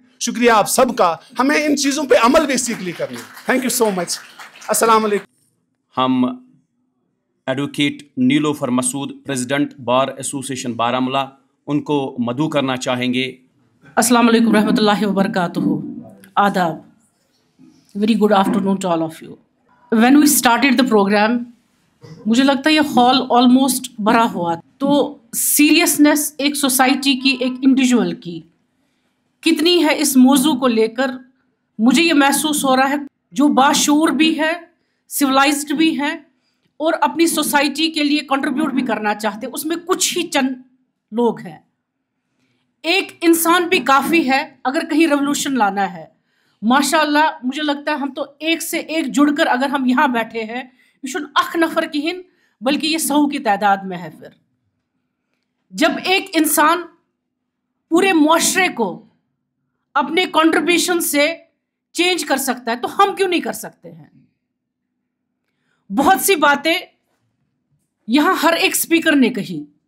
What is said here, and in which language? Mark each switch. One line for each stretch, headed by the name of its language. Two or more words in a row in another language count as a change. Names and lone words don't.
Hindi: शुक्रिया आप सबका, हमें इन चीजों पे अमल बेसिकली करनी है।
English: thank you so much.
Arabic: السلام عليكم.
Hindi: हम एडवोकेट नीलोफर मसूद, प्रेसिडेंट बार एसोसिएशन बारामूला, उनको मदू करना चाहेंगे।
Arabic: السلام عليكم ورحمة الله وبركاته.
Hindi: आदाब,
English: very good afternoon to all of you. when we started the program,
Hindi: मुझे लगता है ये हॉल ऑलमोस्ट भरा हुआ। तो सीरियसनेस एक सोसाइटी की, एक इंडिविजुअल की कितनी है इस मौजू को लेकर, मुझे ये महसूस हो रहा है जो बाशऊर भी है, सिविलाइज्ड भी हैं और अपनी सोसाइटी के लिए कंट्रीब्यूट भी करना चाहते, उसमें कुछ ही चंद लोग हैं। एक इंसान भी काफ़ी है अगर कहीं रेवोल्यूशन लाना है। माशाअल्लाह, मुझे लगता है हम तो एक से एक जुड़कर अगर हम यहाँ बैठे हैं,
Kashmiri: وِشُن اَکھ نفر کی ہِن,
Hindi: बल्कि ये 100 की तादाद में है। फिर जब एक इंसान पूरे मुआशरे को अपने कंट्रीब्यूशन से चेंज कर सकता है, तो हम क्यों नहीं कर सकते हैं? बहुत सी बातें यहाँ हर एक स्पीकर ने कही।